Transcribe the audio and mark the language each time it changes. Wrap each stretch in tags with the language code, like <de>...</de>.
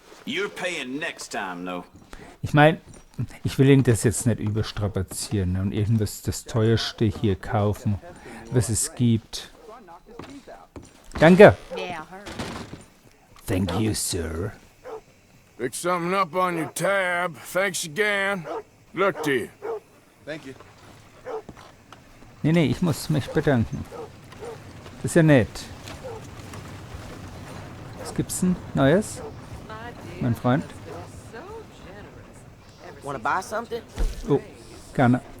<en>You're paying next time, though.</en> <de>Ich meine, ich will ihn das jetzt nicht überstrapazieren, ne, und irgendwas das teuerste hier kaufen, was es gibt. Danke.</de> <en>Yeah, I heard. Thank you, sir. Pick something up on your tab. Thanks again. Look to you. Thank you.</en> <de>Nee, ich muss mich bedanken. Das ist ja nett. Was gibt's denn Neues, mein Freund?</de> <en>Want to buy something?</en> <de>Oh, gerne.</de>